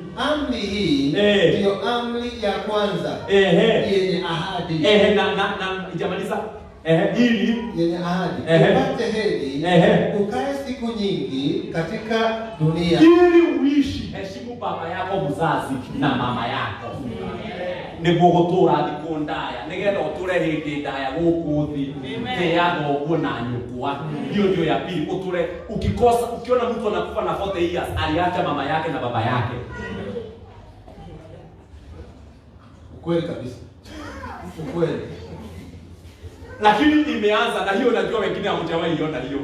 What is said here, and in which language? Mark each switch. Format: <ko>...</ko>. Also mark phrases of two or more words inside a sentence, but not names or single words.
<sw>Amri hii ndiyo amri ya kwanza yenye ahadi. Na ijamaliza ili yenye ahadi. Upate heri, ukae siku nyingi katika dunia. Ili uishi, heshimu baba yako mzazi na mama yako.</sw> <ki>Niguo gutura thiku ndaya nigetha uture hindi ndaya guku thi thiaga uguo na nyukwa.</ki> <sw>Hiyo ndio ya pili. Uture ukikosa, ukiona mtu anakufa na 40 years aliacha mama yake na baba yake. Ukweli kabisa. Ukweli. Lakini imeanza na hiyo, najua wengine hawajawahi iona hiyo.</sw>